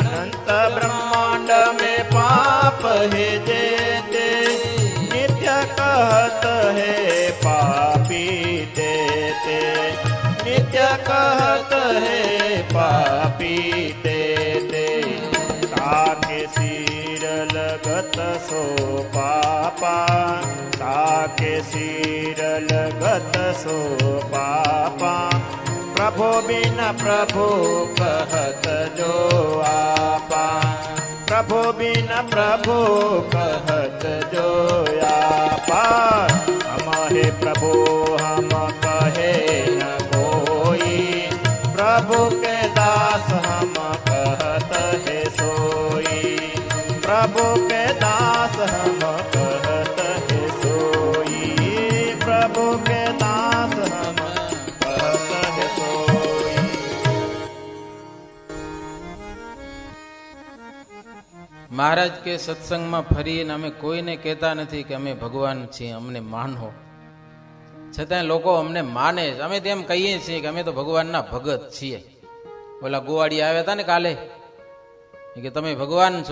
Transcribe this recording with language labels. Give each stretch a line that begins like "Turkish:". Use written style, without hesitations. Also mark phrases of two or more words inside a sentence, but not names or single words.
Hindi: अनंत ब्रह्मांड में पाप है जेते, नित्य कहत है पापी तेते, नित्य कहत है पापी तेते। ताके सिर लगत सो पापा, ताके सिर लगत सो पापा, प्रभु बिन प्रभु कहत जो आपा, प्रभु बिन प्रभु कहत जो आपा। हम हे प्रभु हम कहे न कोई, प्रभु के दास हम कहत है सोई, प्रभु के दास हम कहत है सोई, प्रभु के दास हम कहत है सोई।
Gujarati: મહારાજ કે સત્સંગમાં ફરીને અમે કોઈને કહેતા નથી કે અમે ભગવાન છીએ, અમને માનો. છતાંય લોકો અમને માને છે. અમે તેમ કહીએ છીએ કે અમે તો ભગવાનના ભગત છીએ. ઓલા ગોવાડી આવ્યા હતા ને કાલે, કે તમે ભગવાન છો.